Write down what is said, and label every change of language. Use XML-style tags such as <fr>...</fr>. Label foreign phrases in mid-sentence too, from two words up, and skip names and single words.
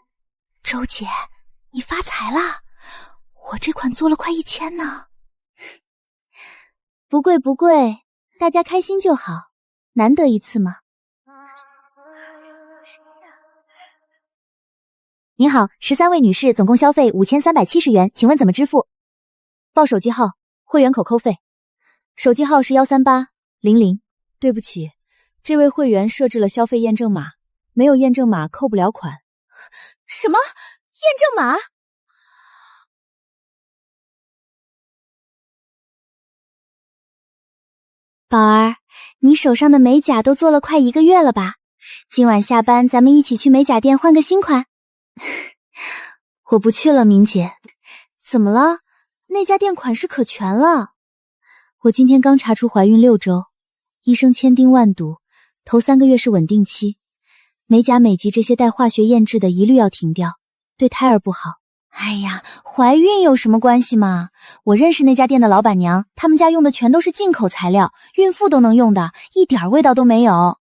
<zh>周姐，你发财了，我这款做了快1000呢。不贵不贵，大家开心就好，难得一次嘛。您好，13位女士总共消费5370元，请問怎麼支付？報手機號，會員口扣費。手機號是13800。對不起，這位會員設置了消費驗證碼，沒有驗證碼扣不了款。什麼？驗證碼？寶兒，你手上的美甲都做了快1個月了吧？今晚下班咱們一起去美甲店換個新款。我不去了，明姐。怎麼了？那家店款式可全了。我今天剛查出懷孕6週，醫生千叮萬囑，頭3個月是穩定期，美甲美肌這些帶化學驗制的一律要停掉，對胎兒不好。哎呀，懷孕有什麼關係嘛？我認識那家店的老闆娘，他們家用的全都是進口材料，孕婦都能用的，一點味道都沒有。</zh>